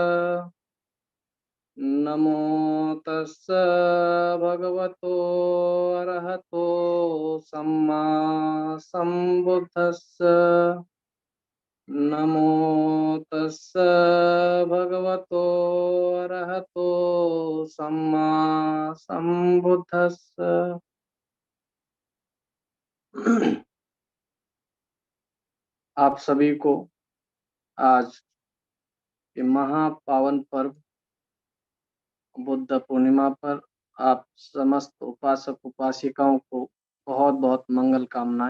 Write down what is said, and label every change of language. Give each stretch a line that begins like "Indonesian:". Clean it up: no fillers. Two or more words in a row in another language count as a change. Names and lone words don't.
Pali: नमो तस्स भगवतो अरहतो सम्मा सम्बुद्धस्स। नमो तस्स भगवतो अरहतो सम्मा सम्बुद्धस्स।
Hindi: आप सभी को आज के महापावन पर्व बुद्ध पूर्णिमा पर आप समस्त उपासक उपासिकाओं को बहुत बहुत मंगल कामनाएं।